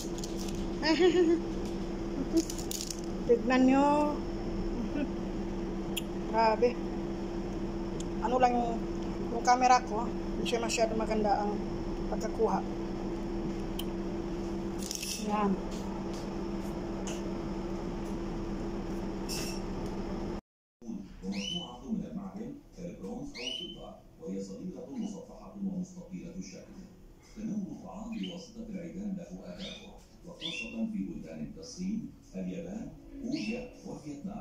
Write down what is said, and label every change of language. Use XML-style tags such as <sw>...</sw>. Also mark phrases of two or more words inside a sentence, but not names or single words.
<tl>Tignan nyo. Grabe. Ano lang yung camera ko, hindi siya masyado maganda ang pagkakuha. Yan.</tl> <ar>ومصنوعة من المعدن كالبرونز أو الفضة وهي صغيرة مصفحة ومستطيلة الشكل. تناول الطعام بواسطة العيدان له آدابه وخاصة في بلدان كالصين، اليابان، كوريا وفيتنام.</ar>